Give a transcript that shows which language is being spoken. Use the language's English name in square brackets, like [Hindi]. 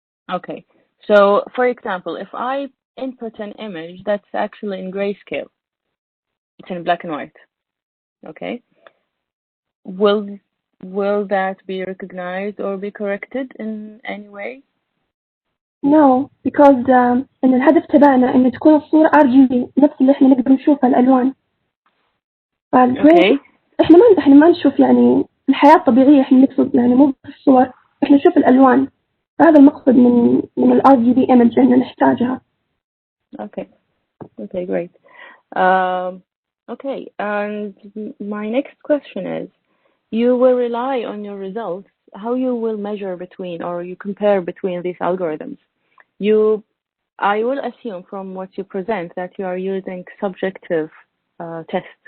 [English] Okay. So, for example, if I input an image that's actually in grayscale, it's in black and white, okay? Will will that be recognized or be corrected in any way? No, because [Arabic] إن الهدف تبعنا إن تكون الصورة RGB نفس اللي إحنا نقدر نشوفها الألوان. [English] Okay. [Arabic] إحنا ما نشوف يعني الحياة الطبيعية، إحنا نقصد يعني مو بالصور، إحنا نشوف الألوان. هذا المقصد من ال RGB image إن نحتاجها. [English] Okay, great. Okay, and my next question is, you will rely on your results, how you will measure between, or you compare between these algorithms. I will assume from what you present that you are using subjective tests.